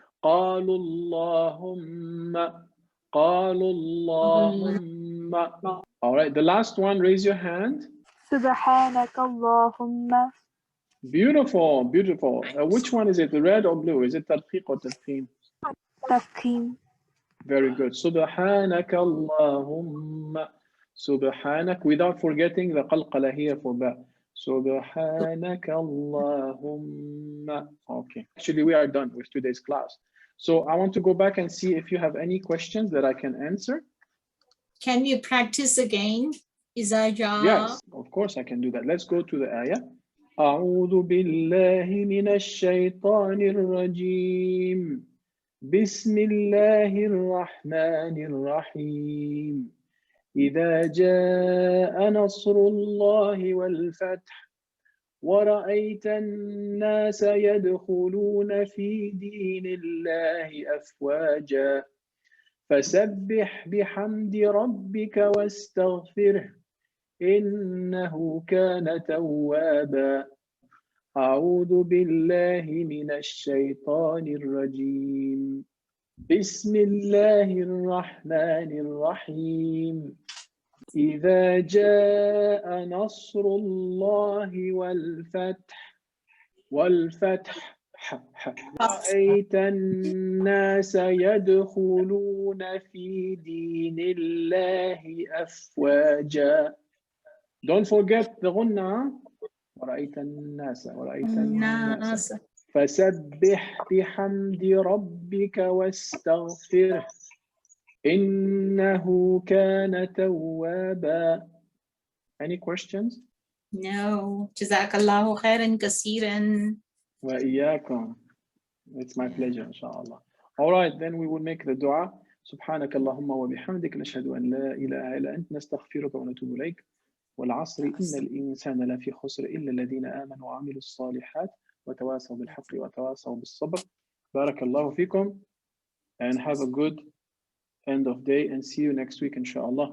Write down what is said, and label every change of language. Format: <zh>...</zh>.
<ar>قالوا اللهم قالوا اللهم.</ar> <en>All right. The last one, raise your hand.</en> <ar>سبحانك اللهم.</ar> <en>Beautiful, beautiful. Which one is it, the red or blue? Is it Tarqeeq or Tafkheem? Tafkheem. Very good. Subhanaka Allahumma. Subhanak, without forgetting the qalqala here for ba. Subhanaka Allahumma. Okay. Actually, we are done with today's class. So I want to go back and see if you have any questions that I can answer. Can you practice again? Izaja? Yes, of course I can do that. Let's go to the ayah.</en> <ar>أعوذ بالله من الشيطان الرجيم بسم الله الرحمن الرحيم إذا جاء نصر الله والفتح ورأيت الناس يدخلون في دين الله أفواجا فسبح بحمد ربك واستغفره إنه كان توابا أعوذ بالله من الشيطان الرجيم بسم الله الرحمن الرحيم إذا جاء نصر الله والفتح رأيت الناس يدخلون في دين الله أفواجا.</ar> <en>Don't forget the غنة.</en> <ar>ورأيت الناس فسبح بحمد ربك واستغفره إنه كان توابا.</ar> <en>Any questions?</en> <ar>No. Jazakallahu khairan kasiran. وإياكم.</ar> <en>It's my pleasure إن شاء الله. All right, then we will make the dua.</en> <ar>سبحانك اللهم وبحمدك نشهد أن لا إله إلا أنت نستغفرك ونتوب إليك. والعصر إن الإنسان لفي خسر إلا الذين آمنوا وعملوا الصالحات وتواصوا بالحق وتواصوا بالصبر. بارك الله فيكم</ar> <en>and have a good end of day and see you next week إن شاء الله.</en>